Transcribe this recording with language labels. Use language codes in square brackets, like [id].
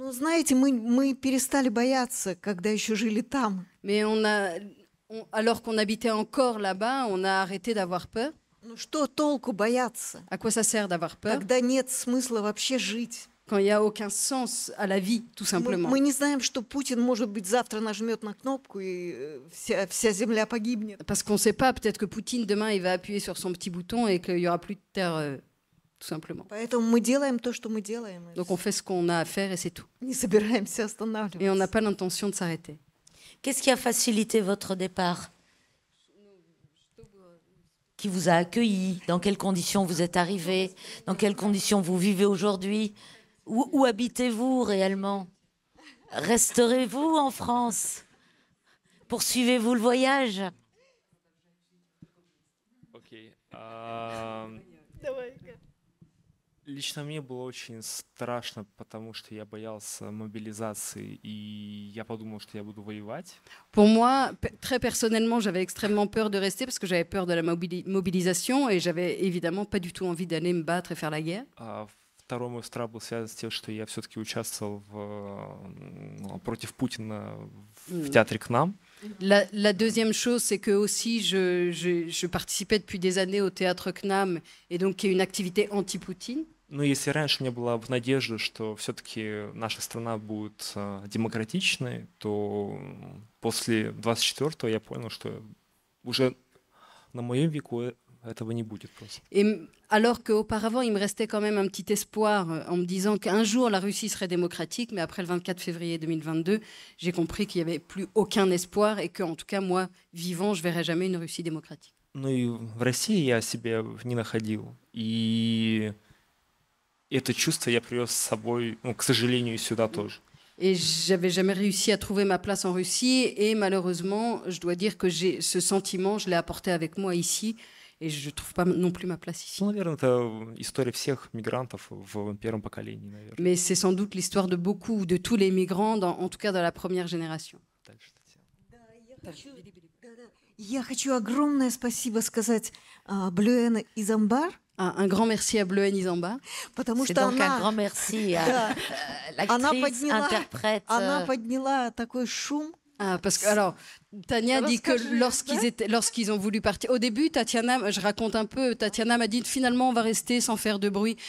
[ru] Знаете, мы перестали бояться, когда еще жили там. [fr] Mais alors qu'on habitait encore là-bas, on a arrêté d'avoir peur. [ru] Что толку бояться? [fr] À quoi ça sert d'avoir peur? [ru] Когда нет смысла вообще жить. [fr] Quand il n'y a aucun sens à la vie, tout simplement. [ru] Мы не знаем, что Путин, может быть, завтра нажмет на кнопку и вся земля погибнет. [fr] Parce qu'on ne sait pas, peut-être que Poutine, demain, il va appuyer sur son petit bouton et qu'il n'y aura plus de terre, tout simplement. [ru] Поэтому мы делаем то, что мы делаем. [fr] Donc on fait ce qu'on a à faire et c'est tout. [ru] Не собираемся останавливаться. [fr] Et on n'a pas l'intention de s'arrêter. Qu'est-ce qui a facilité votre départ? Qui vous a accueilli? Dans quelles conditions vous êtes arrivé? Dans quelles conditions vous vivez aujourd'hui? Où habitez-vous réellement? Resterez-vous en France? Poursuivez-vous le voyage? [ru] Окей. Лично мне было очень страшно, потому что я боялся мобилизации, и я подумал, что я буду воевать. [fr] Pour moi, très personnellement, j'avais extrêmement peur de rester parce que j'avais peur de la mobilisation et j'avais évidemment pas du tout envie d'aller me battre et faire la guerre. [ru] Второй мой страх был связан с тем, что я все-таки участвовал против Путина в театре «К нам». [fr] La deuxième chose, c'est que aussi je participais depuis des années au théâtre CNAM, et donc qui est une activité anti-Poutine. [ru] Но если раньше у меня была надежда, что все-таки наша страна будет демократичной, то после 24-го я понял, что уже на моем веку этого не будет просто. [fr] Et alors qu'auparavant, il me restait quand même un petit espoir en me disant qu'un jour la Russie serait démocratique, mais après le 24 février 2022, j'ai compris qu'il n'y avait plus aucun espoir et qu'en tout cas, moi, vivant, je ne verrai jamais une Russie démocratique. [ru] Ну и в России я себя не находил. И это чувство я привез с собой, ну, к сожалению, сюда тоже. [fr] Et j'avais jamais réussi à trouver ma place en Russie. Et malheureusement, je dois dire que ce sentiment, je l'ai apporté avec moi ici. Et je ne trouve pas non plus ma place ici. [ru] Ну, наверное, это история всех мигрантов в первом поколении, наверное. [fr] Mais c'est sans doute l'histoire de beaucoup, de tous les migrants, en tout cas dans la première génération. [ru] Я хочу огромное спасибо сказать Блюэн Изамбар. [fr] Un grand merci à Bleuhen Izambar. C'est donc un grand merci à l'actrice, interprète. [ru] Она подняла такой шум. [fr] Parce que, alors, Tania dit que lorsqu'ils ont voulu partir, au début, Tatiana, je raconte un peu, Tatiana m'a dit finalement on va rester sans faire de bruit.